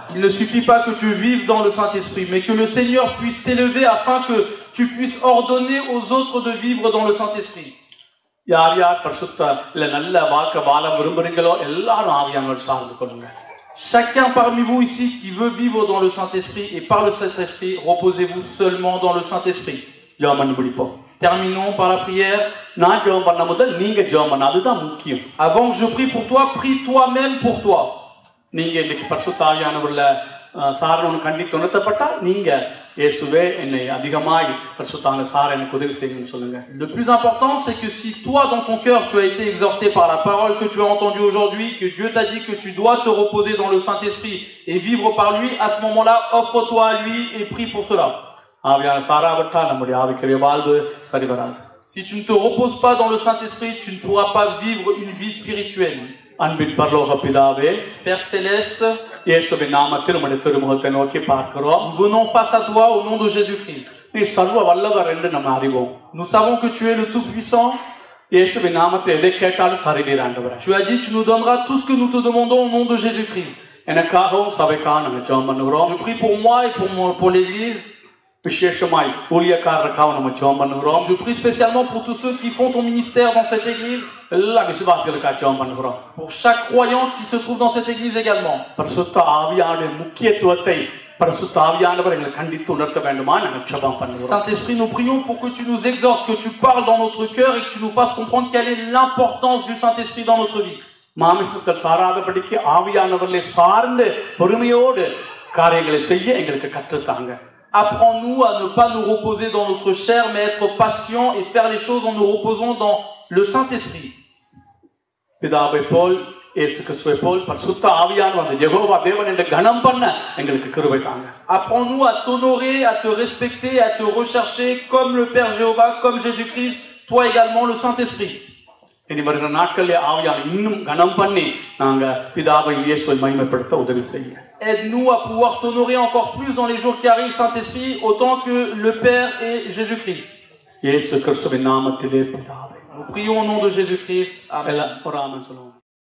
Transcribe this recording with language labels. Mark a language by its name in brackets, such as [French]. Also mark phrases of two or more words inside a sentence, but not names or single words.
[French] Il ne suffit pas que tu vives dans le Saint-Esprit, mais que le Seigneur puisse t'élever afin que tu puisses ordonner aux autres de vivre dans le Saint-Esprit. [Tamil] யார் யார் பரிசுத்த இல்ல நல்ல வாழ்க்கை வாழ விரும்புறீங்களோ எல்லாரும் ஆவியானவர் சார்ந்து கொள்ளுங்க. [French] Chacun parmi vous ici qui veut vivre dans le Saint-Esprit et par le Saint-Esprit, reposez-vous seulement dans le Saint-Esprit. [Tamil] ஜெபம் பண்ணி முடிப்போம். [French] Terminons par la prière. [Tamil] நான் ஜெபம் பண்ண முதல் நீங்க ஜெபம் பண்ண, அதுதான் முக்கியம். [French] Avant que je prie pour toi, prie toi-même pour toi. [Tamil] நீங்க இன்னைக்கு பரிசுத்த ஆவியானவர்ல சாரணும்னு கண்டித்து உணர்த்தப்பட்டா நீங்க இயேசுவே என்னை அதிகமாய் பரிசுத்தான சார எனக்கு உதவி செய்யுங்கன்னு சொல்லுங்க. [French] Le plus important, c'est que si toi, dans ton cœur, tu as été exhorté par la parole que tu as entendue aujourd'hui, que Dieu t'a dit que tu dois te reposer dans le Saint-Esprit et vivre par lui, à ce moment-là, offre-toi à lui et prie pour cela. [Tamil] ஆவியான சாராவிட்டா நம்முடைய ஆவிக்குரிய வாழ்வு சரி வராது. [French] Si tu ne te reposes pas dans le Saint-Esprit, tu ne pourras pas vivre une vie spirituelle. [Tamil] அன்பின் பரலோக பிதாவே, [French] Père céleste, [Tamil] இயேசுவின் நாமத்தில் உம்முடைய திருமுகத்தை நோக்கி பார்க்கிறோம். [French] nous venons face à toi au nom de Jésus-Christ. [Tamil] நீ சர்வ வல்லவர் என்று நம்ம அறிவோம். [French] Nous savons que tu es le Tout-Puissant. [Tamil] இயேசுவின் நாமத்தில் எதை கேட்டாலும் தருவீர் ஆண்டவரே. [French] Tu as dit, tu nous donneras tout ce que nous te demandons au nom de Jésus-Christ. [Tamil] எனக்காகவும் சபைக்காக நாங்கள் ஜெபம் பண்ணுகிறோம். [French] Je prie pour moi et pour l'église. [Tamil] விசேஷமாய் ஊழியக்காரருக்காக நம்ம ஜெபம் பண்ணுகிறோம். [French] Je prie spécialement pour tous ceux qui font ton ministère dans cette église. [Tamil] எல்லா விசுவாசிகளுக்காக ஜெபம் பண்ணுகிறோம். [French] Pour chaque croyant qui se trouve dans cette église également. [Tamil] பரிசுத்த ஆவியானவருடைய முக்கியத்துவத்தை பரிசுத்த ஆவியானவர் எங்களுக்கு கண்டித்து உணர்த்த வேண்டுமா நாங்கள் ஜெபம் பண்ணுகிறோம். [French] Saint-Esprit, nous prions pour que tu nous exhortes, que tu parles dans notre cœur et que tu nous fasses comprendre quelle est l'importance du Saint-Esprit dans notre vie. [Tamil] மாமிசத்தில் சாராதபடிக்கு ஆவியானவர்களை சார்ந்து பொறுமையோடு காரியங்களை செய்ய எங்களுக்கு கற்றுத்தாங்க. [French] Apprends-nous à ne pas nous reposer dans notre chair, mais être patient et faire les choses en nous reposant dans le Saint-Esprit. [Tamil] பிதாவை போல் இயேசு கிறிஸ்துவை போல் பரிசுத்த ஆவியானவர் அந்த யெகோவா தேவன் என்று கனம் பண்ண எங்களுக்கு கிருபை தாங்க. [French] Apprends-nous à t'honorer, à te respecter, à te rechercher comme le Père Jéhovah, comme Jésus-Christ, toi également le Saint-Esprit. [Tamil] இனி வருகிற நாட்களில் ஆவியான இன்னும் கனம் பண்ணி நாங்க பிதாவை இயேசுவை மகிமைப்படுத்த உதவி செய்யுங்க. [French] Aide-nous à pouvoir t'honorer encore plus dans les jours qui arrivent, Saint-Esprit, autant que le Père et Jésus-Christ. [Tamil] இயேசு கிறிஸ்துவின் நாமத்திலே பிதாவே. [French] Nous prions au nom de Jésus-Christ. Amen. [Tamil] எல்லாம் ஒரு ஆமென் சொல்லுவோம்.